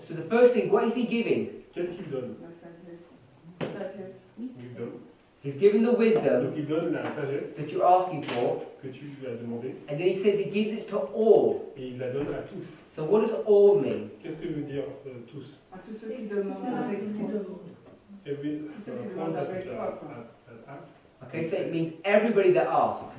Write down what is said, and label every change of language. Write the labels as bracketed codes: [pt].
[en] So the first thing, what is he giving? [fr] Qu'est-ce qu'il donne? La sagesse. Sagesse. Il donne. [en] He's given the wisdom [fr] Donc il donne la sagesse [en] that you're asking for, [fr] que tu lui as demandé [en] and then he says he gives it to all. [fr] et il la donne à tous. [en] So what does all mean? [fr] Qu'est-ce que veut dire tous? À tous ceux qui demandent avec foi. [en] Every, [fr] Tous ceux qui demandent avec foi. [en] Okay, so it means everybody that asks.